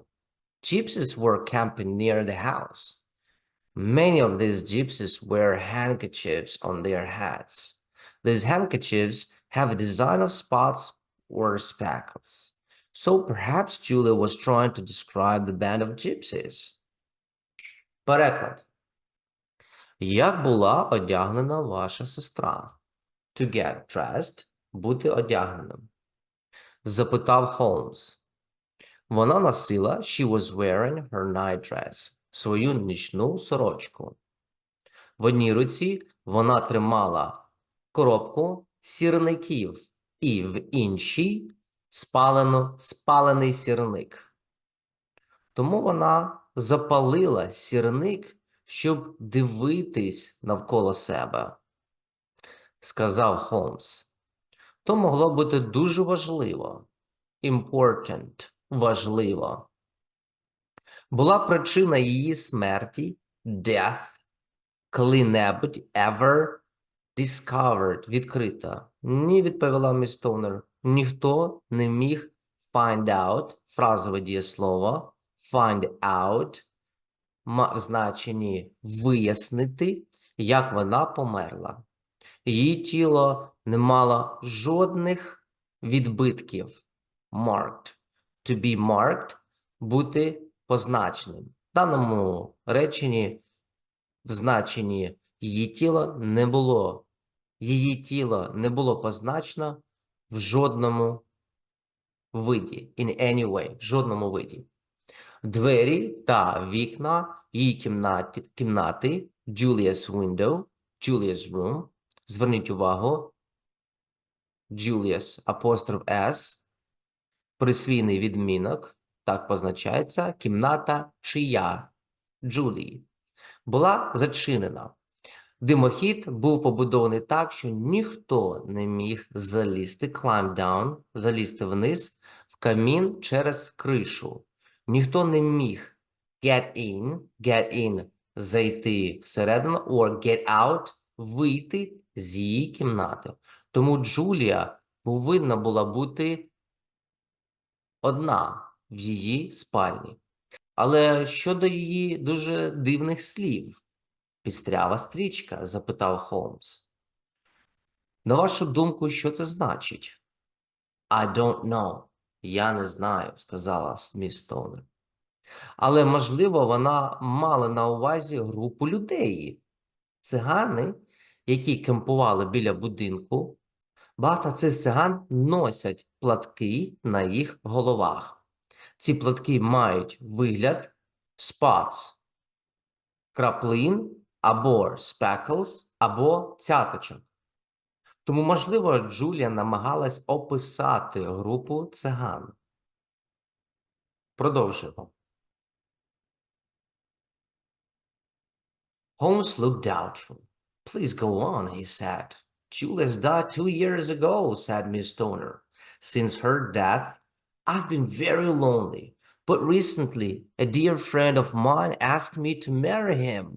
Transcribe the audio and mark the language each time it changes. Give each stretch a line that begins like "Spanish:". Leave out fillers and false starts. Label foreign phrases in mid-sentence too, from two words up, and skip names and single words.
English: Gypsies were camping near the house. Many of these gypsies wear handkerchiefs on their hats. These handkerchiefs have a design of spots or speckles. So perhaps Julia was trying to describe the band of gypsies.
Ukrainian: Переклад. Як була одягнена ваша сестра?
English: To get dressed –
Ukrainian: бути одягненим. Запитав Холмс. Вона носила,
English: she was wearing her nightdress,
Ukrainian: свою нічну сорочку. В одній руці вона тримала коробку сірників і в іншій спалений сірник. Тому вона запалила сірник, щоб дивитись навколо себе, сказав Холмс. То могло бути дуже важливо. Important – важливо. Була причина її смерті – death, коли-небудь
English: ever discovered –
Ukrainian: відкрита. Ні, відповіла міс Стоунер. Ніхто не міг
English: find out –
Ukrainian: фразове дієслово,
English: find out
Ukrainian: в значенні вияснити, як вона померла. Її тіло не мало жодних відбитків.
English: Marked. To be marked –
Ukrainian: бути позначеним. В даному реченні в значенні її тіло не було позначено в жодному виді.
English: In any way.
Ukrainian: В жодному виді. Двері та вікна її кімнати
English: Julia's window, Julia's room.
Ukrainian: Зверніть увагу, Julia's, апостроф S, присвійний відмінок, так позначається, кімната чия, Julie, була зачинена. Димохід був побудований так, що ніхто не міг залізти,
English: climb down,
Ukrainian: залізти вниз, в камін через кришу. Ніхто не міг get in, зайти всередину,
English: or get out,
Ukrainian: вийти з її кімнати. Тому Джулія повинна була бути одна в її спальні. Але щодо її дуже дивних слів, пістрява стрічка, запитав Холмс. На вашу думку, що це значить?
English: I don't know.
Ukrainian: Я не знаю, сказала міс Стоунер. Але, можливо, вона мала на увазі групу людей. Цигани, які кемпували біля будинку, багато цих циган носять платки на їх головах. Ці платки мають вигляд spots, краплин, або speckles, або цяточок. Тому, можливо, Джулія намагалась описати групу циган. Продовжуємо.
English: Holmes looked doubtful. Please go on, he said. Julia's died 2 years ago, said Miss Stoner. Since her death, I've been very lonely. But recently, a dear friend of mine asked me to marry him.